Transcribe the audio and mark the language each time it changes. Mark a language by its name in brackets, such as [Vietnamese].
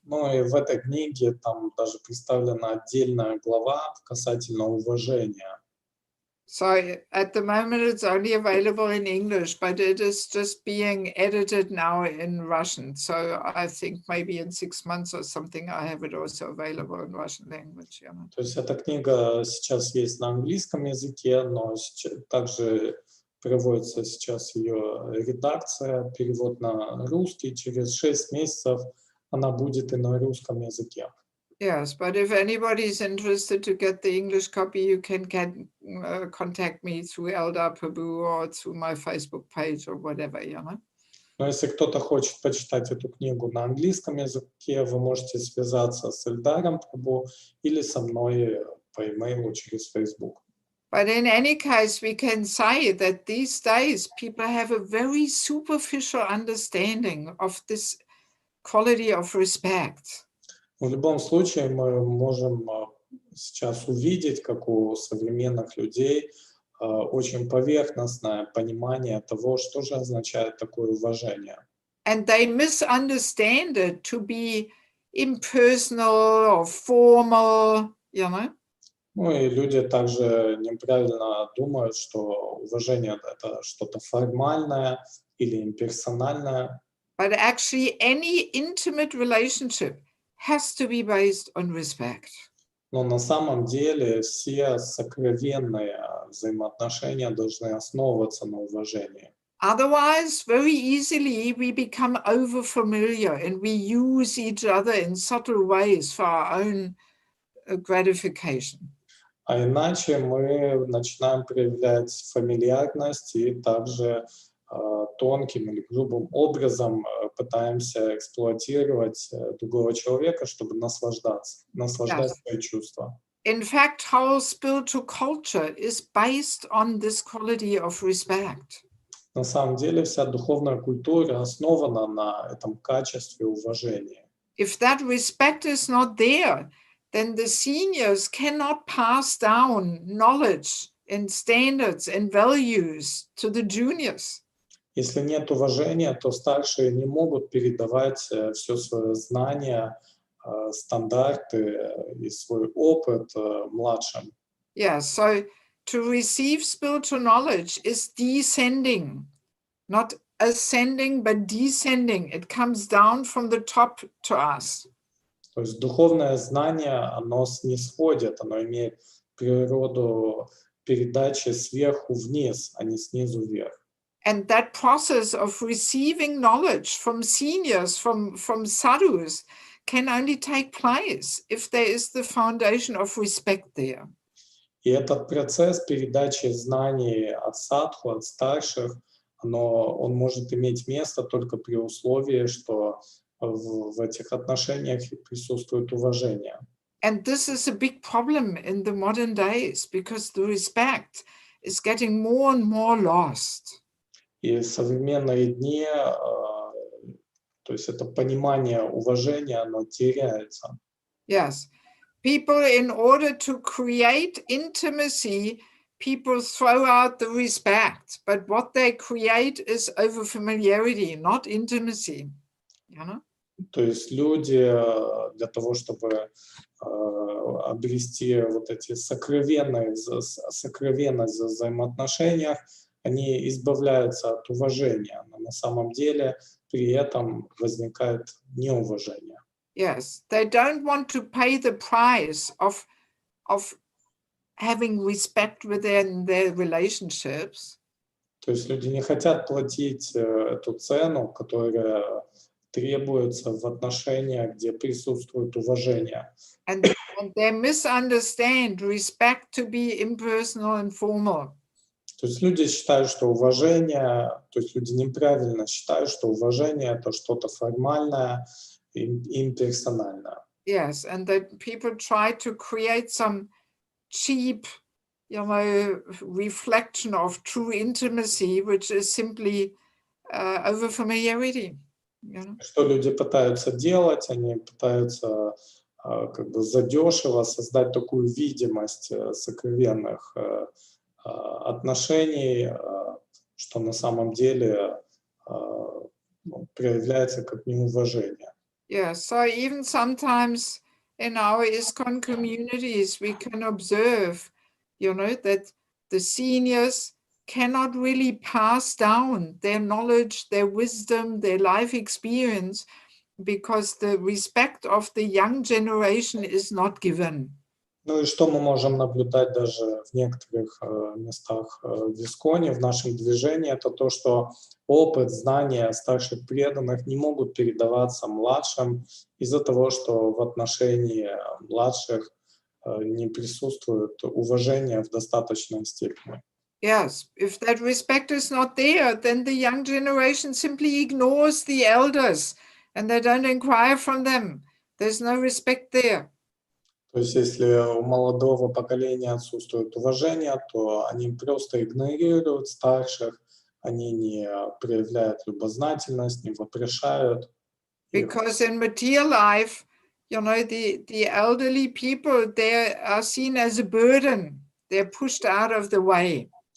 [Russian] Ну и в этой книге там даже представлена отдельная глава касательно уважения. [English] So at the moment it's only available in English, but it is just being edited now in Russian. So I think maybe in 6 months or something, I have it also available in Russian language. [Russian] То есть эта книга сейчас есть на английском языке, но также проводится сейчас ее редакция, перевод на русский. Через 6 месяцев она будет и на русском языке. [English] Yes, but if anybody is interested to get the English copy, you can contact me through Eldar Prabhu or through my Facebook page or whatever, [Russian] Но если кто-то хочет почитать эту книгу на английском языке, вы можете связаться с Эльдаром Прабу или со мной по имейлу через Facebook. [English] But in any case, we can say that these days people have a very superficial understanding of this quality of respect. [Russian] В любом случае мы можем сейчас увидеть, как у современных людей очень поверхностное понимание того, что же означает такое уважение. [English] And they misunderstand it to be impersonal or formal, [Russian] Ну и люди также неправильно думают, что уважение — это что-то формальное или имперсональное. [English] But actually any intimate relationship has to be based on respect. [Russian] Но на самом деле все сокровенные взаимоотношения должны основываться на уважении. [English] Otherwise, very easily we become over-familiar and we use each other in subtle ways for our own gratification. [Russian] А иначе мы начинаем проявлять фамильярность и также тонким или грубым образом пытаемся эксплуатировать другого человека, чтобы наслаждать свои чувства. [English] In fact, whole spiritual culture is based on this quality of respect. [Russian] На самом деле вся духовная культура основана на этом качестве уважения. [English] If that respect is not there, then the seniors cannot pass down knowledge and standards and values to the juniors. [Russian] Если нет уважения, то старшие не могут передавать все свое знание, стандарты и свой опыт младшим. [English] Yeah, so to receive spiritual knowledge is descending, not ascending, but descending. It comes down from the top to us. [Russian] То есть духовное знание, оно снисходит, оно имеет природу передачи сверху вниз, а не снизу вверх. [English] And that process of receiving knowledge from seniors, from sadhus, can only take place if there is the foundation of respect there. [Russian] И этот процесс передачи знаний от садху, от старших, он может иметь место только при условии, что в этих отношениях присутствует уважение. [English] And this is a big problem in the modern days because the respect is getting more and more lost. [Russian] И в современные дни, то есть это понимание уважения, оно теряется. [English] Yes. People, in order to create intimacy, people throw out the respect, but what they create is over familiarity, not intimacy. [Russian] То есть люди для того, чтобы обрести вот эти сокровенность в взаимоотношениях, они избавляются от уважения, но на самом деле при этом возникает неуважение. [English] Yes, they don't want to pay the price of having respect within their relationships. [Russian] То есть люди не хотят платить эту цену, которая требуется в отношениях, где присутствует уважение. [English] And they misunderstand respect to be impersonal and formal. [Russian] То есть люди считают, что уважение, то есть люди неправильно считают, что уважение — это что-то формальное и имперсональное. [English] Yes, and that people try to create some cheap, reflection of true intimacy, which is simply over familiarity. [Russian] Что люди пытаются делать? Они пытаются как бы задешево создать такую видимость сокровенных отношений, что на самом деле проявляется как неуважение. [English] Yeah, so even sometimes in our ISKCON communities, we can observe, that the seniors cannot really pass down their knowledge, their wisdom, their life experience, because the respect of the young generation is not given. [Russian] Ну и что мы можем наблюдать даже в некоторых местах в Исконе, в нашем движении, это то, что опыт, знания старших преданных не могут передаваться младшим из-за того, что в отношении младших не присутствует уважение в достаточной степени. [English] Yes, if that respect is not there, then the young generation simply ignores the elders and they don't inquire from them. There's no respect there. [Russian] То есть если у молодого поколения отсутствует уважение, то они просто игнорируют старших, они не проявляют любознательность, не вопрошают их. [English] Because in material life, the elderly people, they are seen as a burden. They're pushed out of the way.